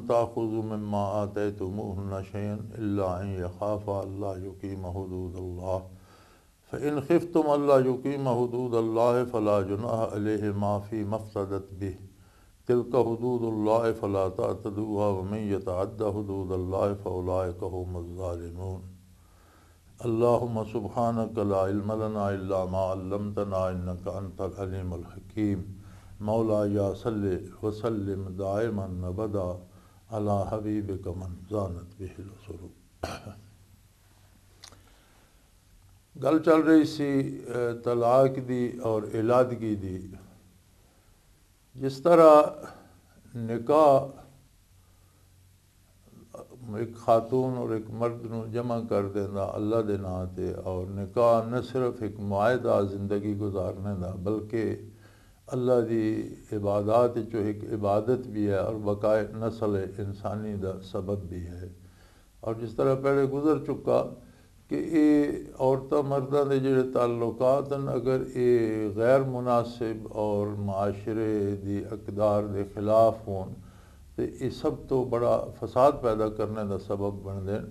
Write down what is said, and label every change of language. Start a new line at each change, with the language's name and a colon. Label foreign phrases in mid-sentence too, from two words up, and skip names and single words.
Arabic: تأخذوا مما آتيتموهن شيئا إلا أن يخافا ألا يقيما حدود الله فإن خفتم ألا يقيما حدود الله فلا جناح عليهما فيما افتدت به تلك حدود الله فلا تعتدوها ومن يتعد حدود الله فأولئك هم الظالمون. اللهم سبحانك لا علم لنا إلا ما علمتنا إنك أنت العليم الحكيم. مولاي صل وسلم دائما أبدا على حبيبك من زانت به السرور.
Punjabi: گل چل رہی سی طلاق دی اور علیحدگی دی. جس طرح نکاح ایک خاتون اور ایک مرد نوں جمع کر دیندا اللہ دے ناں تے, اور نکاح نہ صرف ایک معاہدہ زندگی گزارنے دا بلکہ اللہ دی عبادت جو ایک عبادت بھی ہے اور بقائے نسل انسانی دا سبب بھی ہے और बकाए नस्ल इंसानी दा सबब भी है। اور جس طرح پہلے گزر چکا کہ یہ عورتاں مرداں دے جہڑے تعلقات ہیں، اگر یہ غیر مناسب اور معاشرے دی اقدار دے خلاف ہون تو یہ سب تو
Urdu: بڑا فساد پیدا کرنے کا سبب بنتے ہیں.